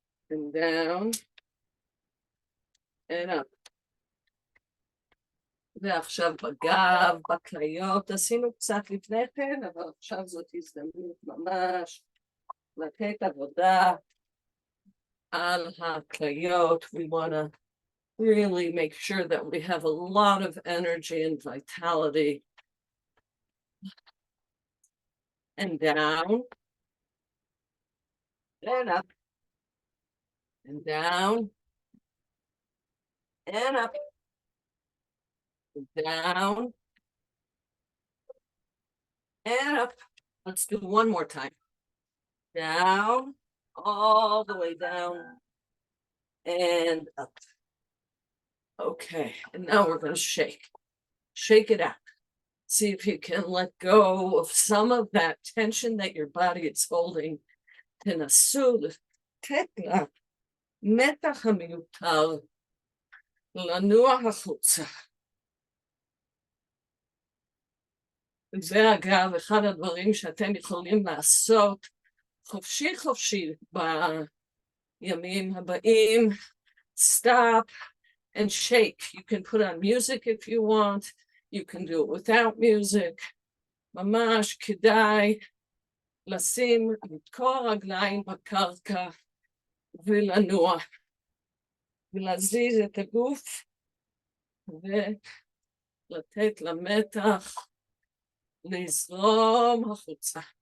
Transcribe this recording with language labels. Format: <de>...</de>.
<en>And down and up.</en> <he>ועכשיו בגב, בכליות, עשינו קצת לפני כן, אבל עכשיו זאת הזדמנות ממש לתת עבודה על הכליות.</he> <en>We want to really make sure that we have a lot of energy and vitality. And down, and up, and down, and up. Down and up. Let's do one more time. Down, all the way down and up. Okay, and now we're going to shake. Shake it out. See if you can let go of some of that tension that your body is holding.</en> <he>תנסו לתת למתח המיותר לנוע החוצה. זה אגב אחד הדברים שאתם יכולים לעשות חופשי חופשי בימים הבאים.</he> <en>Stop and shake. You can put on music if you want. You can do it without music.</en> <he>ממש כדאי לשים את כל הרגליים בקרקע ולנוע ולהזיז את הגוף ולתת למתח לזרום החוצה.</he>